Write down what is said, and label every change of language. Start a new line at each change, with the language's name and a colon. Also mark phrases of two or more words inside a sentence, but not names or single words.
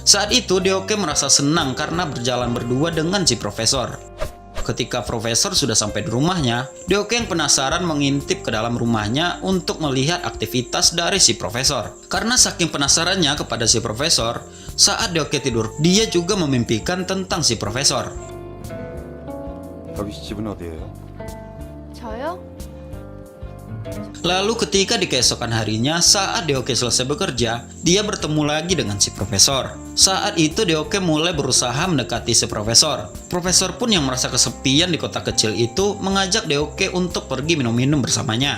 Indonesian: Saat itu Deoke merasa senang karena berjalan berdua dengan si profesor. Ketika profesor sudah sampai di rumahnya, Deoke yang penasaran mengintip ke dalam rumahnya untuk melihat aktivitas dari si profesor. Karena saking penasarannya kepada si profesor, saat Deoke tidur, dia juga memimpikan tentang si profesor.
Korean: 여기 집은 어디예요? 저요?
Indonesian: Lalu ketika di keesokan harinya saat Deoke selesai bekerja, dia bertemu lagi dengan si profesor. Saat itu Deoke mulai berusaha mendekati si profesor. Profesor pun yang merasa kesepian di kota kecil itu mengajak Deoke untuk pergi minum-minum bersamanya.